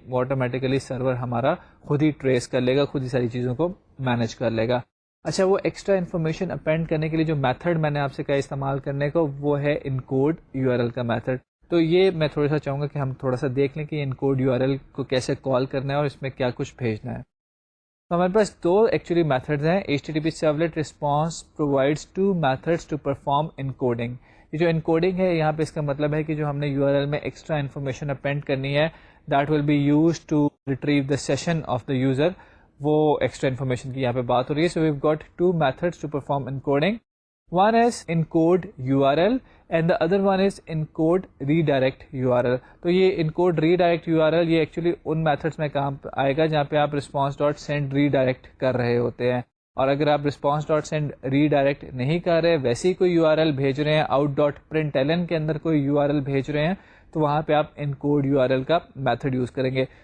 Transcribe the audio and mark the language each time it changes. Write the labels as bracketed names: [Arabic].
[Urdu] وہ آٹومیٹیکلی سرور ہمارا خود ہی ٹریس کر لے گا, خود ہی ساری چیزوں کو مینیج کر لے گا. اچھا, وہ ایکسٹرا انفارمیشن اپینڈ کرنے کے لیے جو میتھڈ میں نے آپ سے کہا استعمال کرنے کو, وہ ہے انکوڈ URL کا میتھڈ. تو یہ میں تھوڑا سا چاہوں گا کہ ہم تھوڑا سا دیکھ لیں کہ انکوڈ URL کو کیسے کال کرنا ہے اور اس میں کیا کچھ بھیجنا ہے. تو ہمارے پاس دو ایکچولی میتھڈز ہیں. [English] HTTP Servlet Response provides two methods to perform encoding. [Urdu] یہ جو انکوڈنگ ہے یہاں پہ اس کا مطلب ہے کہ جو ہم نے یو آر ایل میں ایکسٹرا انفارمیشن اپینڈ کرنی ہے [English] that will be use to retrieve the session of the user, [Urdu] وہ ایکسٹرا انفارمیشن کی یہاں پہ بات ہو رہی ہے. [English] So we've got two methods to perform encoding. One is encode URL and the other one is encode redirect URL. [Urdu] تو یہ encode redirect URL یہ ایکچولی ان میتھڈس میں کام آئے گا جہاں پہ آپ response.send redirect کر رہے ہوتے ہیں, اور اگر آپ response.send redirect نہیں کر رہے, ویسے ہی کوئی URL بھیج رہے ہیں, out.println کے اندر کوئی URL بھیج رہے ہیں, تو وہاں پہ آپ encode URL کا میتھڈ یوز کریں گے.